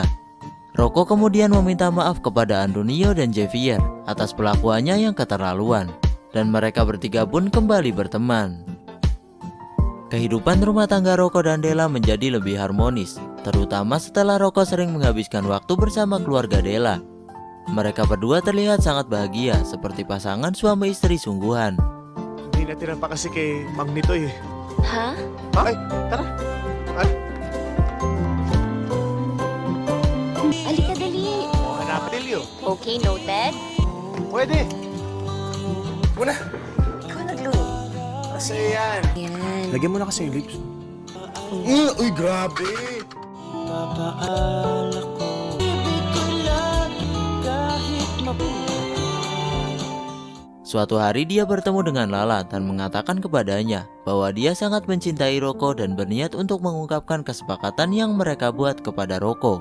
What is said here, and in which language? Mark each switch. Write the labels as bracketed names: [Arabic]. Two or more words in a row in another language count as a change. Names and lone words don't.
[Indonesian] Rocco kemudian meminta maaf kepada Antonio dan Javier atas perlakuannya yang keterlaluan, dan mereka bertiga pun kembali berteman. Kehidupan rumah tangga Rocco dan Della menjadi lebih harmonis, terutama setelah Rocco sering menghabiskan waktu bersama keluarga Della. Mereka berdua terlihat sangat bahagia seperti pasangan suami istri sungguhan. [Filipino] Hindi natira pa kasi kay Magnito eh. Ha? Okay, tara. Halika, dali. Hanapin Leo. [English] Okay, noted. [Filipino] Pwede. Muna. Ikaw nagluto. Kasi yan. Yan. Lagyan mo na kasi yung lips. Uy, grabe. [Indonesian] Suatu hari dia bertemu dengan Lala dan mengatakan kepadanya bahwa dia sangat mencintai Rocco dan berniat untuk mengungkapkan kesepakatan yang mereka buat kepada Rocco.